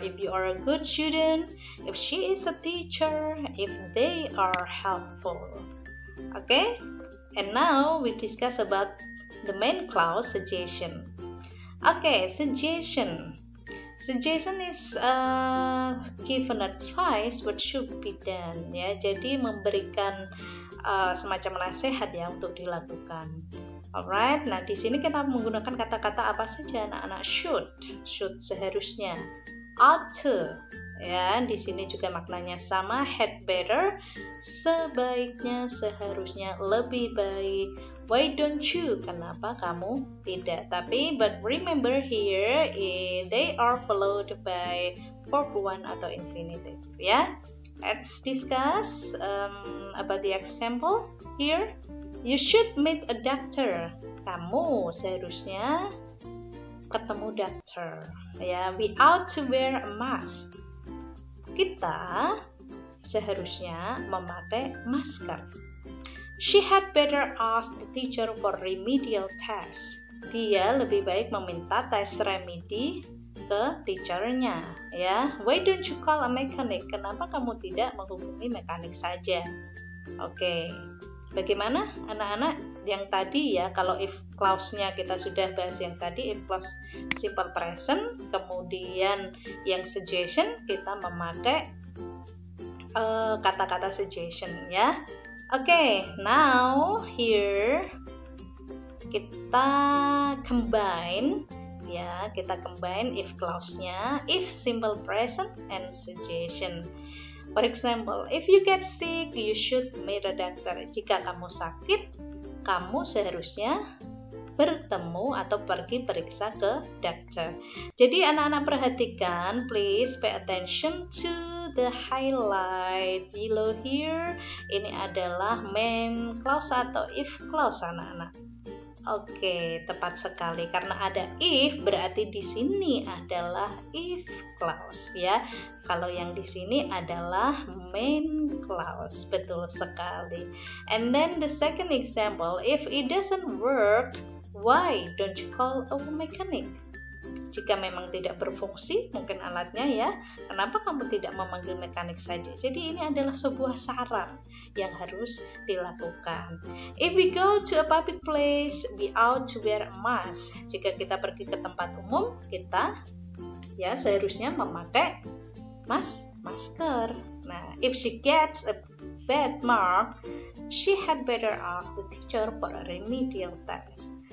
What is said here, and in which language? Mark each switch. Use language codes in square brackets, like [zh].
[en] If you are a good student, if she is a teacher, if they are helpful. Okay, and now we discuss about the main clause suggestion. Okay, suggestion. Suggestion is given advice what should be done ya. [id] Jadi memberikan semacam nasihat ya untuk dilakukan. Alright, nah di sini kita menggunakan kata-kata apa saja anak-anak? [en] Should [id] seharusnya, [en] ought to ya. [id] Di sini juga maknanya sama, [en] had better [id] sebaiknya, seharusnya, lebih baik. [en] Why don't you? [id] Kenapa kamu tidak? [en] Tapi but remember here they are followed by verb one atau infinitive ya. Let's discuss about the example here. You should meet a doctor. [id] Kamu seharusnya ketemu dokter ya. [en] We ought to wear a mask. [id] Kita seharusnya memakai masker. [en] She had better ask the teacher for remedial test. [id] Dia lebih baik meminta tes remedi ke teachernya ya. [en] Why don't you call a mechanic? [id] Kenapa kamu tidak menghubungi mekanik saja? Oke. Bagaimana anak-anak yang tadi ya, kalau if clause-nya kita sudah bahas yang tadi, if clause simple present, kemudian yang suggestion kita memakai kata-kata suggestion ya. [en] Oke, now here kita combine ya, kita combine if clause-nya, if simple present and suggestion. For example, if you get sick, you should meet a doctor. [id] Jika kamu sakit, kamu seharusnya bertemu atau pergi periksa ke dokter. Jadi anak-anak perhatikan, [en] please pay attention to the highlight yellow here. [id] Ini adalah main clause atau if clause anak-anak. Oke, tepat sekali karena ada if berarti di sini adalah if clause ya. Kalau yang di sini adalah main clause, betul sekali. [en] And then the second example, if it doesn't work, why don't you call a mechanic? [id] Jika memang tidak berfungsi mungkin alatnya ya, kenapa kamu tidak memanggil mekanik saja? Jadi ini adalah sebuah saran yang harus dilakukan. [en] If we go to a public place, we ought to wear a mask. [id] Jika kita pergi ke tempat umum, kita ya seharusnya memakai masker. [en] Nah, if she gets a bad mark, she had better ask the teacher for a remedial test.